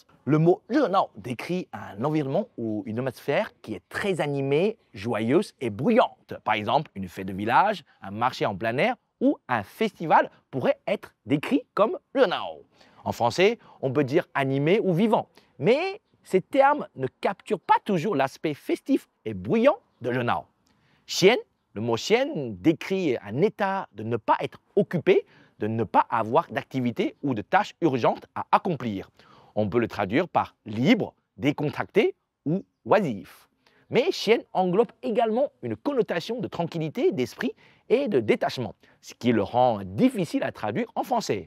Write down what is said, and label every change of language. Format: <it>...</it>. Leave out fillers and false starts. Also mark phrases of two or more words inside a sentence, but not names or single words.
<fr>Le mot 热闹 décrit un environnement ou une atmosphère qui est très animée, joyeuse et bruyante. Par exemple, une fête de village, un marché en plein air ou un festival pourrait être décrit comme 热闹. En français, on peut dire animé ou vivant. Mais ces termes ne capturent pas toujours l'aspect festif et bruyant de 热闹. Xian Le mot xian décrit un état de ne pas être occupé, de ne pas avoir d'activité ou de tâches urgentes à accomplir. On peut le traduire par libre, décontracté ou oisif. Mais xian englobe également une connotation de tranquillité d'esprit et de détachement, ce qui le rend difficile à traduire en français.</fr>